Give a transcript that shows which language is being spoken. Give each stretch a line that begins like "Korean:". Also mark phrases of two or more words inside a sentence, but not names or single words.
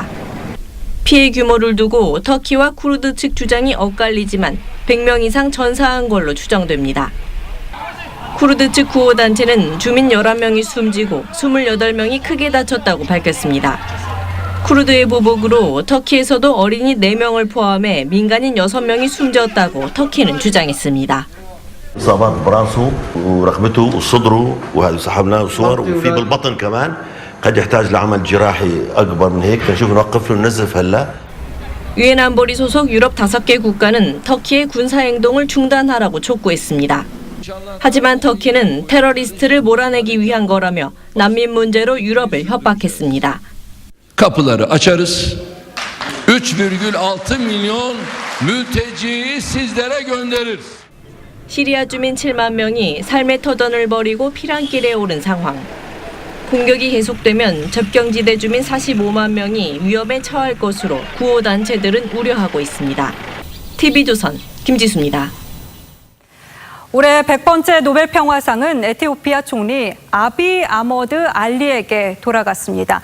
Korean: 피해 규모를 두고 터키와 쿠르드 측 주장이 엇갈리지만 100명 이상 전사한 걸로 추정됩니다. 쿠르드 측 구호단체는 주민 11명이 숨지고 28명이 크게 다쳤다고 밝혔습니다. 쿠르드의 보복으로 터키에서도 어린이 4명을 포함해 민간인 6명이 숨졌다고 터키는 주장했습니다.
Arabic: إصابات براسه ورقبته وصدره وهذا سحبناه صور وفي بالبطن كمان قد يحتاج لعمل جراحي أكبر من هيك نشوف نوقف له النزف هلا
Korean: 유엔 안보리 소속 유럽 5개 국가는 터키의 군사행동을 중단하라고 촉구했습니다. 하지만 터키는 테러리스트를 몰아내기 위한 거라며 난민 문제로 유럽을 협박했습니다.
Turkish: Kapıları açarız. 3,6 milyon mülteciyi sizlere göndeririz.
Korean: 시리아 주민 7만 명이 삶의 터전을 벌이고 피난길에 오른 상황. 공격이 계속되면 접경지대 주민 45만 명이 위험에 처할 것으로 구호단체들은 우려하고 있습니다. TV조선 김지수입니다. 올해 100번째 노벨 평화상은 에티오피아 총리 아비 아머드 알리에게 돌아갔습니다.